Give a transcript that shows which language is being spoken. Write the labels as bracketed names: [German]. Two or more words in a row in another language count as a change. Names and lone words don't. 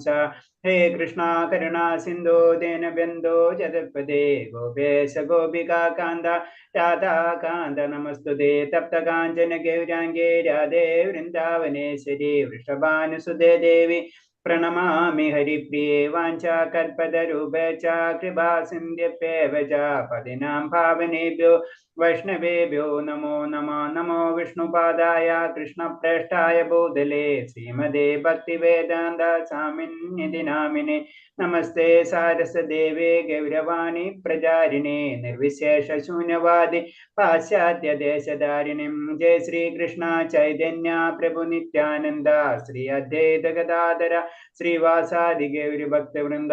[Sanskrit] ഹേ കൃഷ്ണ കരുണാ സിന്ധോ ദീനബന്ധോ ജഗത്പദേ ഗോപേശ ഗോപികാ കാന്ത രാധാകാന്ത നമസ്തുതേ. തപ്തകാഞ്ചന ഗൗരാംഗേ രാധേ വൃന്ദാവനേശ്വരി വൃഷഭാനുസുതേ ദേവി പ്രണമാമി ഹരിപ്രിയേ. വാഞ്ചാകൽപതരൂപേച്ഛ കൃപാ സിന്ധ്യഭ്യേവ ച പതിനാം പാവനേഭ്യോ വൈഷ്ണവേഭ്യോ നമോ നമഃ. നമോ വിഷ്ണുപാദായ കൃഷ്ണപ്രേഷ്ഠായ ഭൂതലേ ശ്രീമതേ ഭക്തിവേദാന്ത സ്വാമിന്യതി നാമിനെ. നമസ്തേ സാരസദേവേ ഗൗരവാണി പ്രചാരിണേ നിർവിശേഷ ശൂന്യവാദി പാശ്ചാത്യ ദേശധാരിണിം. ജയ ശ്രീകൃഷ്ണ ചൈതന്യ പ്രഭു നിത്യാനന്ദ ശ്രീ അദ്വൈത ഗദാധര ശ്രീവാസാദി ഗൗരി ഭക്തവൃന്ദ.